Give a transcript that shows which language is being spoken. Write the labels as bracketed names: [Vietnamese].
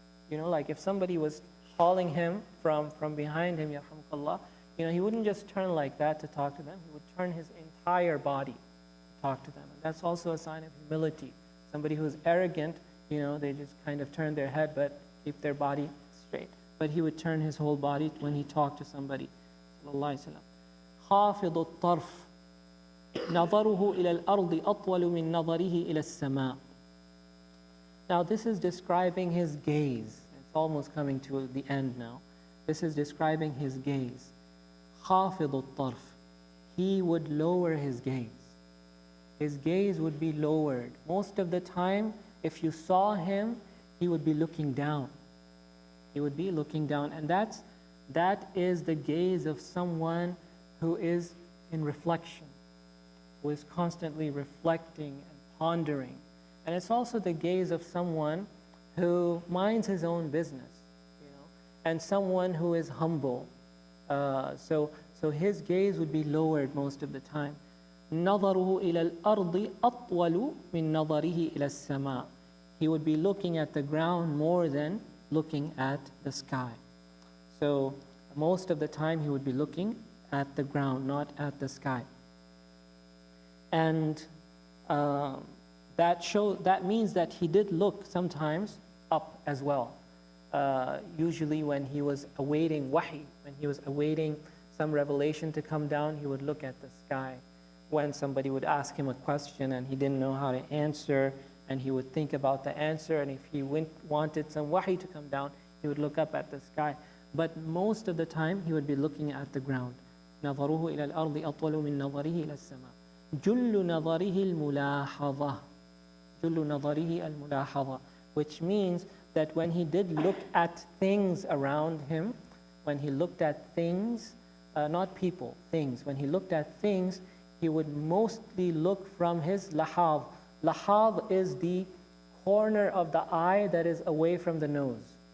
[English] Like if somebody was calling him from behind him, yarhamukallah, he wouldn't just turn like that to talk to them. He would turn his entire body to talk to them. And that's also a sign of humility. Somebody who's arrogant, they just kind of turn their head but keep their body straight. But he would turn his whole body when he talked to somebody. Sallallahu alaihi wasallam. [Arabic] خافض الطرف نظره إلى الأرض أطول من نظره إلى السماء. [English] Now this is describing his gaze. It's almost coming to the end now. This is describing his gaze. [Arabic] خافض الطرف. [English] He would lower his gaze. His gaze would be lowered. Most of the time, if you saw him, he would be looking down. He would be looking down. And that is the gaze of someone who is in reflection, who is constantly reflecting and pondering. And it's also the gaze of someone who minds his own business, and someone who is humble. So his gaze would be lowered most of the time. [Arabic] نظره إلى الأرض أطول من نظره إلى السماء. [English] He would be looking at the ground more than looking at the sky. So most of the time he would be looking at the ground, not at the sky. And that means that he did look sometimes up as well. Usually when he was awaiting wahi, when he was awaiting some revelation to come down, he would look at the sky. When somebody would ask him a question and he didn't know how to answer, and he would think about the answer, and if he wanted some wahi to come down, he would look up at the sky. But most of the time, he would be looking at the ground. [Arabic] نظره إلى الأرض أطول من نظره إلى السماء. جل نظره الملاحظة. جل نظره الملاحظة. [English] Which means that when he did look at things around him, when he looked at things, not people, things. When he looked at things, he would mostly look from his lahab. Lahab is the corner of the eye that is away from the nose.